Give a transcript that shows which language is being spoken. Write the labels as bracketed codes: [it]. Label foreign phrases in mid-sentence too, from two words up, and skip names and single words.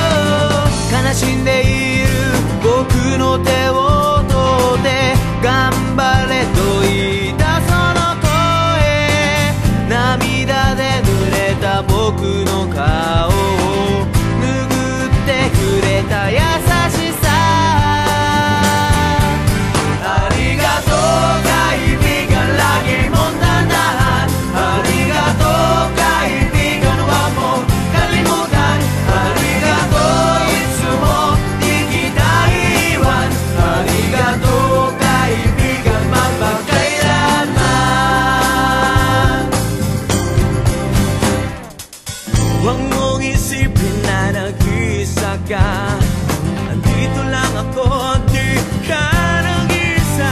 [ja] 悲しんでいる僕の手を取って頑張れと言い出その声、涙で濡れた僕の顔を拭ってくれた優しさ。 [tl] ありがとう kaibigan, lagi mong tandaan. Arigato kaibigan, huwag mong kalimutan. [ja] ありがとう、いつも [tl] di kita iwan. Arigato kaibigan, mapagkailanman. Huwag mong isipin na nag-iisa ka. Andito lang ako, di ka nag-iisa.